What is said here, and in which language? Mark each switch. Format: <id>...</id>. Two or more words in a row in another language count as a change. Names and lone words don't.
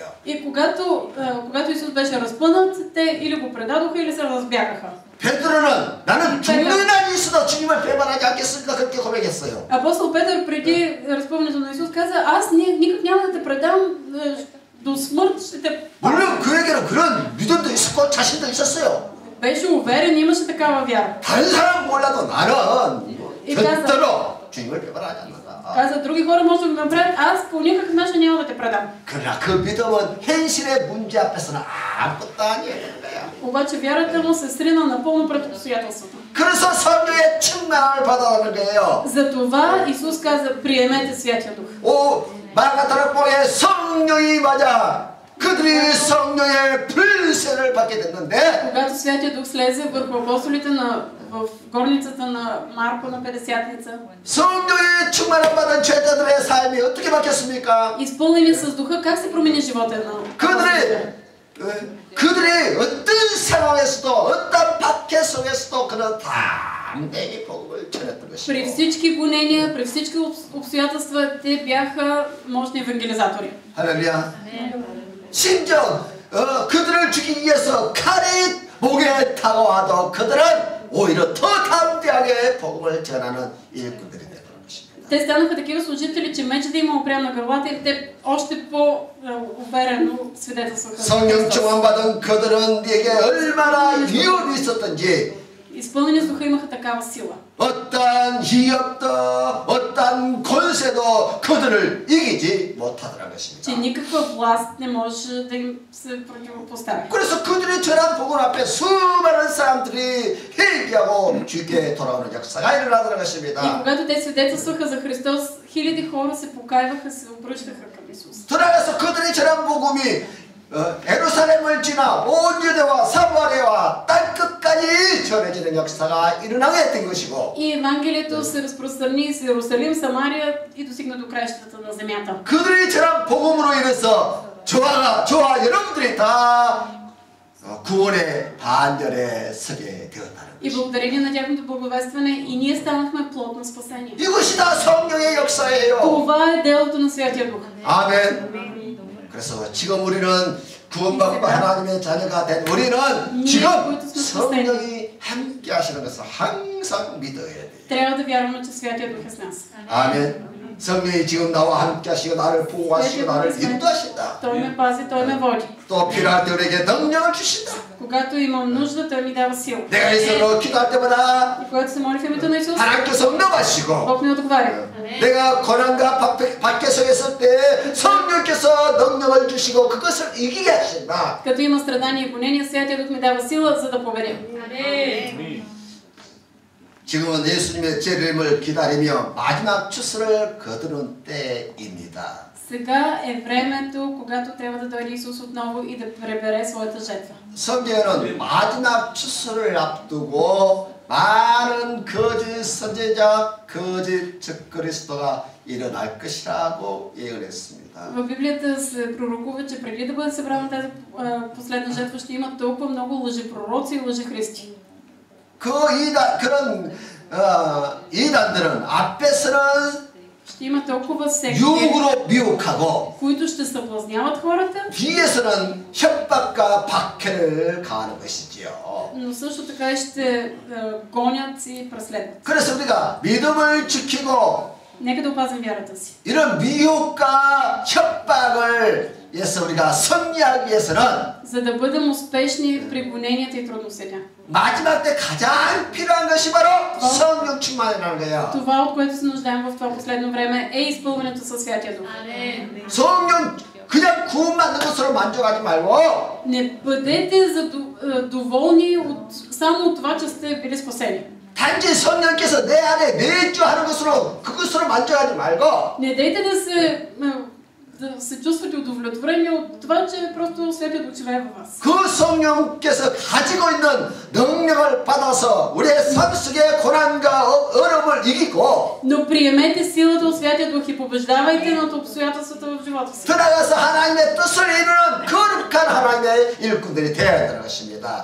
<bg>И когато Исус беше разпънат, те или го предадоха, или се разбягаха.</bg> <ko>베드로는 나는 죽는 날이 있어도 주님을 배반하지 않겠습니다. 그렇게 고백했어요.</ko> <bg>Апостол Петър преди разпъването на Исус каза, аз никак няма да те предам до смърт, ще те...</bg> <ko>물론 그에게는 그런 믿음도 있었고 자신도 있었어요.</ko> <bg>Беше уверен, имаше такава вяра.</bg> <ko>다른 사람 몰라도 나는 절대로 주님을 배반하지 않는다.</ko> <bg>Каза, други хора може да ме направят, аз по никакъв начин няма да те предам.</bg> <ko>그러나 그 믿음은 현실의 문제 앞에서는 아무것도 아니에요.</ko> <bg>Обаче вярата му се срина напълно пред обстоятелството.</bg> <ko>그래서 성령의 충만함을 받아라는 거예요.</ko> <bg>Затова Исус каза, приемете Святия Дух.</bg> <ko>오, 마가다락 보에 성령이 맞아. 그들이 성령의 불세를 받게 됐는데</ko> <bg>Когато Святия Дух слезе върху апостолите в горницата на Марко на Петдесятница,</bg> <ko>성령의 충만함 받은 제자들의 삶이 어떻게 바뀌었습니까?</ko> <bg>изпълнени с Духа, как се промени живота на</bg> <ko>그들이 어떤 상황에서도 어떤 박해 속에서도 그는 담대히 복음을 전했던 것이고</ko> <bg>При всички гонения, при всички обстоятелства, те бяха мощни евангелизатори.</bg> <ko>할렐루야. 심지어 그들을 죽이기 위해서 칼이 목에 타고 와도 그들은 오히려 더 담대하게 복음을 전하는 일꾼들이 되는 것입니다.</ko> <bg>Те станаха такива служители, че мечът да има опрям на гърлата и те още по-уверено свидетелстваха.</bg> <ko>성령 충만 받은 그들은 네게 얼마나 위험이 있었던지</ko> <bg>Изпълнени с Духа имаха такава сила.</bg> <ko>어떠한 위협도 어떠한 권세도 그들을 이기지 못하더라는</ko> <bg>Че</bg> <ko>것입니다.</ko> <bg>никаква власт не може да им се противопостави.</bg> <ko>그래서 그들의 전한 복음 앞에 수많은 사람들이 회개하고 주께 돌아오는 역사가 일어나더라는</ko> <bg>И</bg> <ko>것입니다.</ko> <bg>когато те свидетелстваха за Христос, хиляди хора се покайваха, се обръщаха към Исус.</bg> <ko>돌아가서 그들의 전한 복음이 예루살렘을 지나 온 유대와 사마리아와 땅끝까지 전해지는 역사가 일어나게 된 것이고</ko> <bg>И Евангелието се разпространи с Иерусалим, Самария и достигна до краищата на земята.</bg> <ko>그들이 전한 복음으로 인해서 저와 여러분들이 다 구원의 반열에 서게 되었다는</ko> <bg>И</bg> <ko>것이.</ko> <bg>благодарение на тяхното благовестване и ние станахме плод на спасение.</bg> <ko>이것이 다 성령의 역사예요.</ko> <bg>Това е делото на Святия Дух.</bg> <ko>아멘. 그래서 지금 우리는 구원받고 하나님의 자녀가 된 우리는 지금 성령이 함께 하시는 것을 항상 믿어야 돼요.</ko> <bg>Трябва да вярваме, че Святия Дух е с нас.</bg> <ko>아멘. 성령이 지금 나와 함께 하시고 나를 보호하시고 나를 인도하신다.</ko> <bg>Той ме пази, Той ме води.</bg> <ko>또 필요할 때 우리에게 능력을 주신다.</ko> <bg>Когато имам нужда, Той ми дава сила.</bg> <ko>내가 있어서 기도할 때마다</ko> <bg>И когато се моли в името на Исус,</bg> <ko>하나님께서 응답하시고</ko> <bg>Бог ми отговаря.</bg> <ko>내가 고난과 밖에 서 있을 때 성령께서 능력을 주시고 그것을 이기게 하신다.</ko> <bg>Като има страдания и гонения, Святия Дух ми дава сила, за да победя.</bg> <ko>지금은 예수님의 재림을 기다리며 마지막 추수를 거두는 때입니다.</ko> <bg>Сега е времето, когато трябва да дойде Исус отново и да пребере своята жетва.</bg> <ko>성경에는 마지막 추수를 앞두고 많은 거짓 선지자, 거짓 적그리스도가 일어날 것이라고 예언했습니다.</ko> <bg>В Библията се пророкува, че преди да бъде събрана тази последна жетва, ще има толкова много лъжепророци и лъжехристи.</bg> <ko>그런 이단들은 앞에서는</ko> <bg>Ще има толкова секти,</bg> <ko>유혹으로 미혹하고</ko> <bg>които ще съблазняват хората,</bg> <ko>뒤에서는 협박과 박해를 가하는 것이지요.</ko> <bg>но също така и ще гонят и преследват.</bg> <ko>그래서 우리가 믿음을 지키고</ko> <bg>Нека да опазим вярата си.</bg> <ko>이런 미혹과 협박을 위해서 우리가 승리하기 위해서는</ko> <bg>За да бъдем успешни при гоненията и трудностите.</bg> <ko>마지막 때 가장 필요한 것이 바로 성령 충만이라는 거예요.</ko> <bg>Това, от което се нуждаем в това последно време, е изпълнението със Святия Дух.</bg> <ko>성령 그냥 구원받는 것으로 만족하지 말고</ko> <bg>Не бъдете доволни само от това, че сте били спасени.</bg> <ko>단지 성령께서 내 안에 내주하는 것으로 그것으로 만족하지 말고</ko> <bg>Не дейте да се чувствате удовлетворени от това, че просто Святия Дух живее във вас.</bg> <ko>그 성령께서 가지고 있는 능력을 받아서 우리의 삶 속의 고난과 어려움을 이기고</ko> <bg>Но приемете силата от Святия Дух и побеждавайте над обстоятелствата в живота си.</bg> <ko>들어가서 하나님의 뜻을 이루는 거룩한 하나님의 일꾼들이 되어야 되는 것입니다.</ko>